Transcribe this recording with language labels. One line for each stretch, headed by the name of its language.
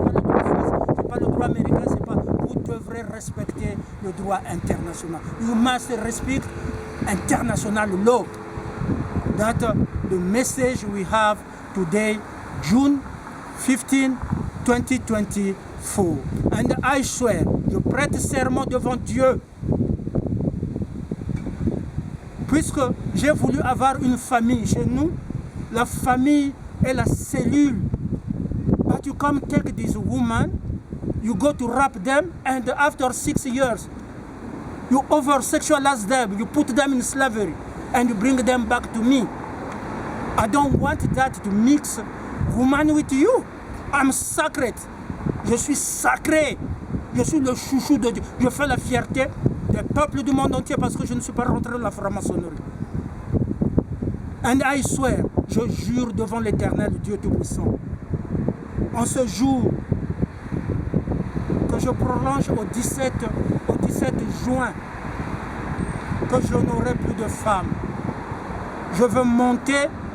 French: C'est pas le droit américain, c'est pas, vous devrez respecter le droit international.
English: You must respect international law. That the message we have today, June 15, 2024. And I swear,
French: je prête serment devant Dieu, puisque j'ai voulu avoir une famille chez nous, la famille est la cellule.
English: But you come take this woman, you go to rape them, and after 6 years, you over-sexualize them, you put them in slavery, and you bring them back to me. I don't want that to mix woman with you. I'm sacred.
French: Je suis sacré. Je suis le chouchou de Dieu. Je fais la fierté des peuples du monde entier parce que je ne suis pas rentré dans la franc-maçonnerie.
English: And I swear,
French: je jure devant l'Éternel, Dieu Tout-Puissant, en ce jour que je prolonge au 17 juin, que je n'aurai plus de femmes. Je veux monter.